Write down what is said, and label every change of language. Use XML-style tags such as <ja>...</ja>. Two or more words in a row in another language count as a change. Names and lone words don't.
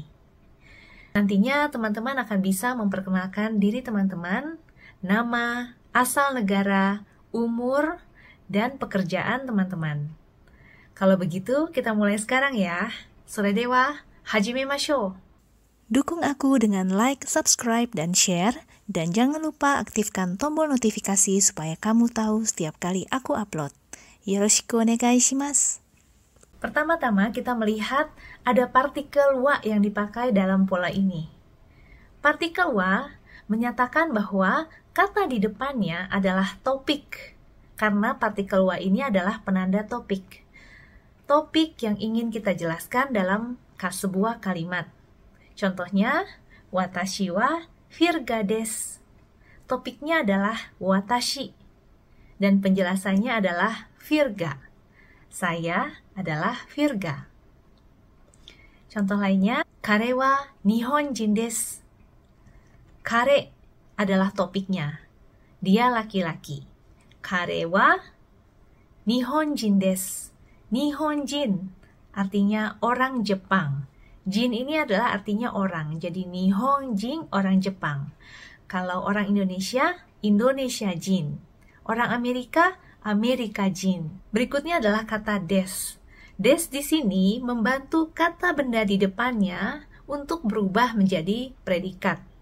<id>Nantinya teman-teman akan bisa memperkenalkan diri teman-teman, nama, asal negara, umur, dan pekerjaan teman-teman. Kalau begitu, kita mulai sekarang ya.</id> <ja>それでは、始めましょう.</ja> <id>Dukung aku dengan like, subscribe, dan share. Dan jangan lupa aktifkan tombol notifikasi supaya kamu tahu setiap kali aku upload.</id> <ja>よろしくお願いします.</ja> <id>Pertama-tama kita melihat ada partikel wa yang dipakai dalam pola ini. Partikel wa menyatakan bahwa kata di depannya adalah topik, karena partikel wa ini adalah penanda topik. Topik yang ingin kita jelaskan dalam sebuah kalimat. Contohnya,</id> <ja>watashi wa virga desu.</ja> <id>Topiknya adalah watashi, dan penjelasannya adalah virga. Saya adalah virga. Contoh lainnya,</id> <ja>彼は日本人です.</ja> <id>Kare adalah topiknya. Dia laki-laki.</id> <ja>彼は日本人です.</ja> <id>Nihonjin artinya orang Jepang. Jin ini adalah artinya orang. Jadi nihonjin orang Jepang. Kalau orang Indonesia, Indonesia jin. Orang Amerika, Amerika jin. Berikutnya adalah kata des. Des di sini membantu kata benda di depannya untuk berubah menjadi predikat.</id>